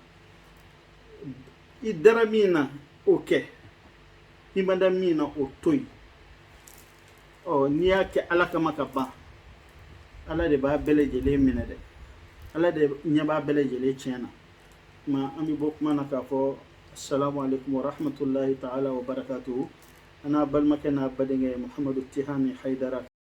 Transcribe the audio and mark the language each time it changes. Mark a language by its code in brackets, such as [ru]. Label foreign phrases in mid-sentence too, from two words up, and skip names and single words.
[bm] i dara min na o kɛ i ma da min na o to yen n'i y'a kɛ Ala kama ka ban Ala de b'a bɛɛ lajɛlen minɛ dɛ Ala de ɲɛ b'a bɛɛ lajɛlen tiɲɛ na ma an bɛ bɔ kuma na k'a fɔ [ar] السلام عليكم ورحمة الله تعالى وبركاته. [bm] Ana balmakena badenge Muhammadu Tihani Haidara